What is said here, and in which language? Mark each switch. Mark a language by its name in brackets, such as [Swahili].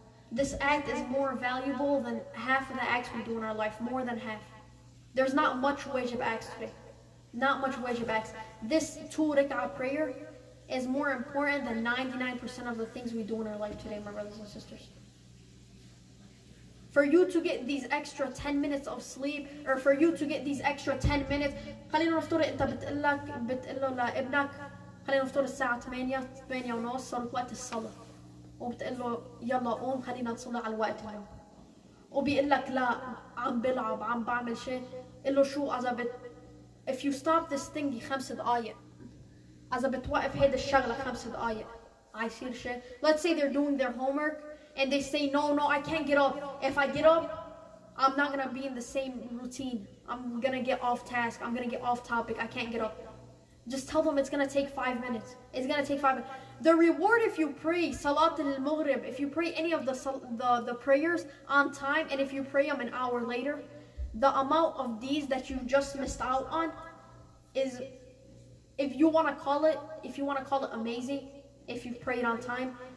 [English] This act is more valuable than half of the acts we do in our life, more than half. There's not much wajib acts today. Not much wajib acts. This 2 rak'ah prayer is more important than 99% of the things we do in our life today, my brothers and sisters. For you to get these extra 10 minutes of sleep, or for you to get these extra 10 minutes, [Arabic] خلينا نفترض انت بتقول له لابنك خلينا نفترض الساعة 8:30 صارت وقت الصلاة، وبتقول له يلا قوم خلينا نصلي على الوقت اليوم، وبيقول لك لا عم بلعب عم بعمل شيء، قل له شو [English] if you stop this thing [Arabic] 5 دقايق، إذا بتوقف هيدا الشغلة 5 دقايق، هيصير شيء. [English] Let's say they're doing their homework and they say, no, I can't get up. If I get up, I'm not going to be in the same routine. I'm going to get off task. I'm going to get off topic. I can't get up. Just tell them it's going to take 5 minutes. It's going to take 5 minutes. The reward if you pray Salat al-Maghrib, if you pray any of the prayers on time, and if you pray them an hour later, the amount of these that you just missed out on is, if you want to call it amazing, if you prayed on time.